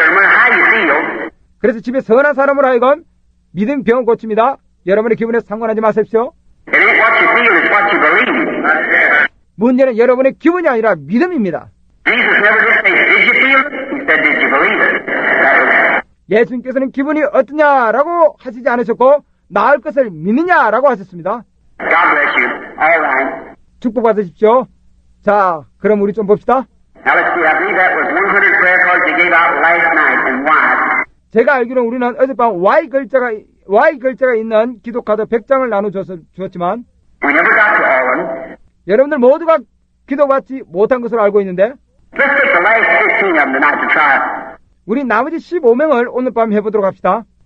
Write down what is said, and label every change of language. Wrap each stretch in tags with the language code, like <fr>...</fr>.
<en>No matter how you feel,</en> <ko>그래서 집에 선한 사람으로 하여금 믿음 병을 고칩니다. 여러분의 기분에 상관하지 마십시오.</ko> <en>it ain't what you feel, it's what you believe.</en> <ko>문제는 여러분의 기분이 아니라 믿음입니다.</ko> <en>Jesus never did say, did you feel it? He said, did you believe it? That was</en> <ko>예수님께서는 기분이 어떠냐라고 하시지 않으셨고 나을 것을 믿느냐라고 하셨습니다.</ko> <en>God bless you. All right.</en> <ko>축복받으십시오. 자, 그럼 우리 좀 봅시다.</ko> <en>Now let's see. I believe that was 100 prayer cards they gave out last night. And why?</en> <ko>제가 알기로는 우리는 어젯밤 Y 글자가 있는 기도 카드 100장을 나눠주었지만</ko> <en>We never got to all of them.</en> <ko>여러분들 모두가 기도받지 못한 것으로 알고 있는데</ko> <en>Let's take the last 15 of them tonight to try.</en> <ko>우리 나머지 15명을 오늘 밤 해보도록 합시다.</ko>